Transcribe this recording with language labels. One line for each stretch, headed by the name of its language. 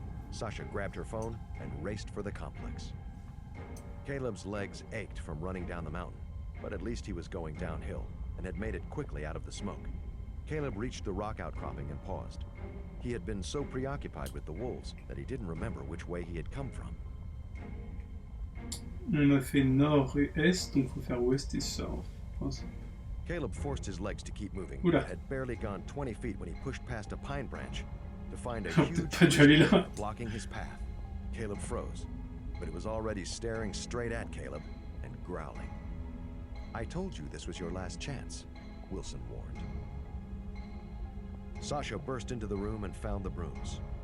English: Sasha grabbed her phone and raced for the complex. Caleb's legs ached from running down the mountain, but at least he was going downhill and had made it quickly out of the smoke. Caleb reached the rock outcropping and paused. He had been so preoccupied with the wolves that he didn't remember which way he had come from.
French: On a fait nord et est, donc faut faire ouest et sud.
English: Caleb forced his legs to keep moving,
French: Oula.
English: but had barely gone 20 feet when he pushed past a pine branch to find a huge
French: Pas dû aller là.
English: blocking his path. Caleb froze, but it was already staring straight at Caleb and growling. I told you this was your last chance, Wilson warned. Sasha burst into the room and found the brooms.